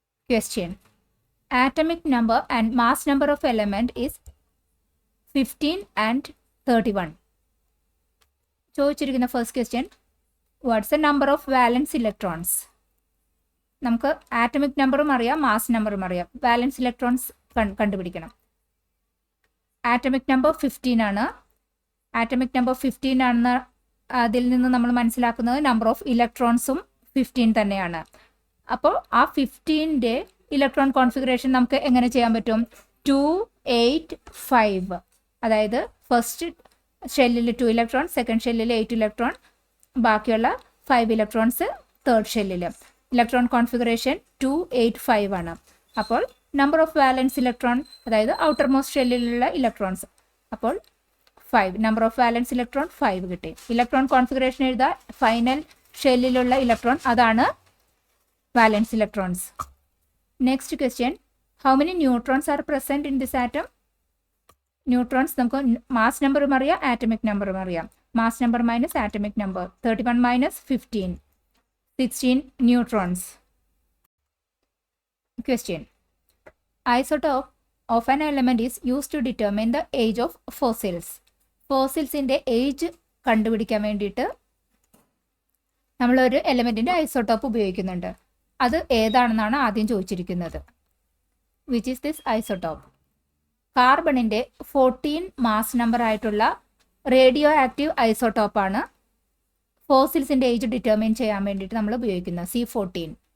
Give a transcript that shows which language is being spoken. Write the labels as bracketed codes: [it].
[en] Question: Atomic number and mass number of element is 15 and 31. [ml] ചോദിച്ചിരിക്കുന്ന first question, [en] What's the number of valence electrons? [ml] നമുക്ക് atomic നമ്പറും അറിയാം, mass നമ്പറും അറിയാം. വാലൻസ് electrons കണ്ടുപിടിക്കണം. ആറ്റമിക് നമ്പർ 15 ആണ്. ആറ്റമിക് നമ്പർ 15 ആണെന്ന് അതിൽ നിന്ന് നമ്മൾ മനസ്സിലാക്കുന്നത് നമ്പർ ഓഫ് ഇലക്ട്രോൺസും 15 തന്നെയാണ്. അപ്പോൾ ആ 15ന്റെ ഇലക്ട്രോൺ കോൺഫിഗറേഷൻ നമുക്ക് എങ്ങനെ ചെയ്യാൻ പറ്റും? 2, 8, 5. അതായത് ഫസ്റ്റ് ഷെല്ലിൽ 2 ഇലക്ട്രോൺ, സെക്കൻഡ് ഷെല്ലിൽ 8 ഇലക്ട്രോൺ, ബാക്കിയുള്ള 5 ഇലക്ട്രോൺസ് തേർഡ് ഷെല്ലിൽ. ഇലക്ട്രോൺ കോൺഫിഗറേഷൻ 2, 8, 5 ആണ്. അപ്പോൾ നമ്പർ ഓഫ് വാലൻസ് ഇലക്ട്രോൺ, അതായത് ഔട്ടർ മോസ്റ്റ് ഷെല്ലിലുള്ള ഇലക്ട്രോൺസ്, അപ്പോൾ 5. നമ്പർ ഓഫ് വാലൻസ് ഇലക്ട്രോൺ 5 കിട്ടി. ഇലക്ട്രോൺ കോൺഫിഗറേഷൻ എഴുതുക. ഫൈനൽ ഷെല്ലിലുള്ള ഇലക്ട്രോൺ, അതാണ് valence electrons. [en] Next question, how many neutrons are present in this atom? [ml] Neutrons നമുക്ക് mass number അറിയാം, atomic number അറിയാം. [en] Mass number minus atomic number. 31 minus 15, 16 neutrons. Question, isotope of an element is used to determine the age of fossils. [ml] ഫോസിൽസിന്റെ age കണ്ടുപിടിക്കാൻ വേണ്ടിയിട്ട് നമ്മളൊരു എലമെന്റിന്റെ isotope ഉപയോഗിക്കുന്നുണ്ട്. അത് ഏതാണെന്നാണ് ആദ്യം ചോദിച്ചിരിക്കുന്നത്. [en] Which is this isotope? [ml] കാർബണിന്റെ 14 mass number ആയിട്ടുള്ള റേഡിയോ ആക്റ്റീവ് ഐസോട്ടോപ്പാണ് ഫോസിൽസിന്റെ ഏജ് ഡിറ്റർമിൻ ചെയ്യാൻ വേണ്ടിയിട്ട് നമ്മൾ ഉപയോഗിക്കുന്നത്. C14.